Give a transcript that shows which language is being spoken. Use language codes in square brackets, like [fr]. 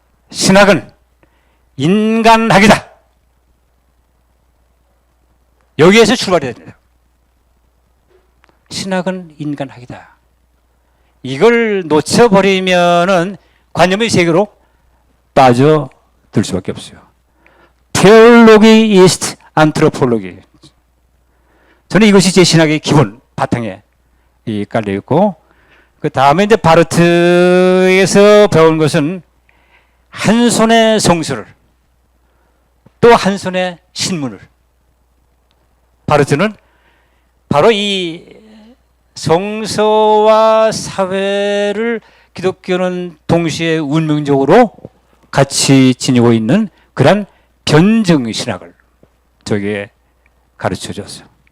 [ko] 신학은 인간학이다. 여기에서 출발해야 됩니다. 신학은 인간학이다. 이걸 놓쳐버리면은 관념의 세계로 빠져들 수밖에 없어요. [en] Theology is anthropology. [ko] 저는 이것이 제 신학의 기본 바탕에 깔려 있고, 그 다음에 이제 바르트에서 배운 것은 한 손에 성서를, 또 한 손에 신문을. 바르트는 바로 이 성서와 사회를 기독교는 동시에 운명적으로 같이 지니고 있는 그런 변증신학을 저에게 가르쳐 줬어요.